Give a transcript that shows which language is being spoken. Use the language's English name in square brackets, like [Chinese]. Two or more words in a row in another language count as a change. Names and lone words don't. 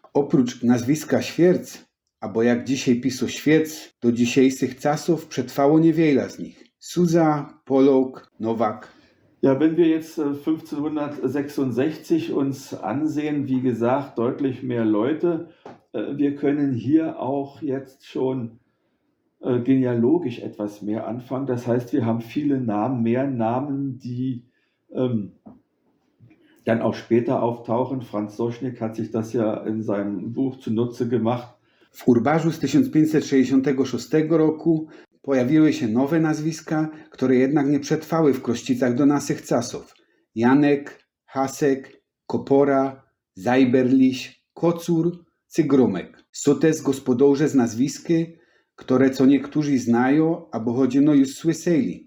[Polish] Oprócz nazwiska Świerc, albo jak dzisiaj pisu Świec, do dzisiejszych czasów przetrwało niewiele z nich. Suza, Polok, Nowak. [German] Ja, wenn wir jetzt 1566 uns ansehen, wie gesagt, deutlich mehr Leute. Wir können hier auch jetzt schon genealogisch etwas mehr anfangen. Das heißt, wir haben viele Namen, mehr Namen, die dann auch später auftauchen. Franz Sośnik hat sich das ja in seinem Buch zunutze gemacht. [Polish] W urbarzu z 1566 roku pojawiły się nowe nazwiska, które jednak nie przetrwały w Krościcach do naszych czasów. Janek, Hasek, Kopora, Zajberliś, Kocur czy Gromek. Są też gospodarze z nazwiski, które co niektórzy znają, albo chodzino już słyszeli.